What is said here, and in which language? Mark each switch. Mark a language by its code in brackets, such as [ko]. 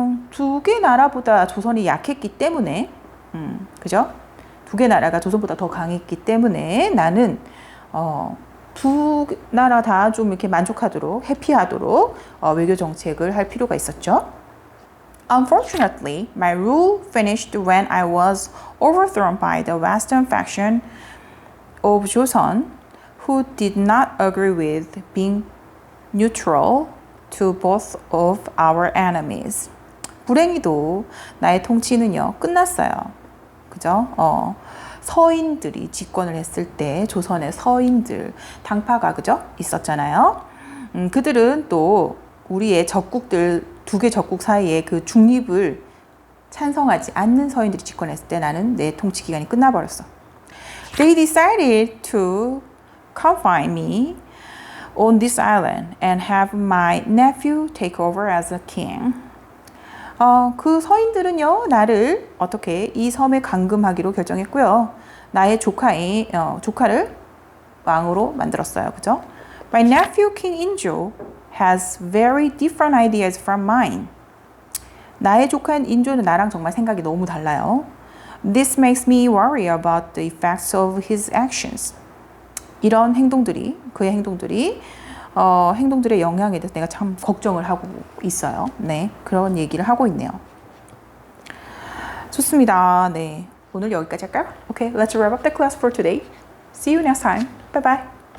[ko] 두 개 나라보다 조선이 약했기 때문에, 그죠? 두 개 나라가 조선보다 더 강했기 때문에 나는 두 나라 다 좀 이렇게 만족하도록, 해피하도록 외교 정책을 할 필요가 있었죠. [en] Unfortunately, my rule finished when I was overthrown by the western faction of Joseon, who did not agree with being neutral to both of our enemies. [ko] 불행히도 나의 통치는요, 끝났어요. 그죠? 서인들이 집권을 했을 때 조선의 서인들, 당파가 그죠? 있었잖아요. 그들은 또 우리의 적국들, 두 개 적국 사이에 그 중립을 찬성하지 않는 서인들이 집권했을 때 나는 내 통치 기간이 끝나버렸어. [en] They decided to confine me on this island and have my nephew take over as a king. [ko] 그 서인들은요, 나를 어떻게 이 섬에 감금하기로 결정했고요. 나의 조카를 왕으로 만들었어요. 그죠? [en] My nephew King Injo has very different ideas from mine. [ko] 나의 조카인 인조는 나랑 정말 생각이 너무 달라요. [en] This makes me worry about the effects of his actions. [ko] 이런 행동들이, 그의 행동들의 영향에 대해서 내가 참 걱정을 하고 있어요. 네, 그런 얘기를 하고 있네요. 좋습니다. 네, 오늘 여기까지 할까요? [en] Okay, let's wrap up the class for today. See you next time. Bye bye.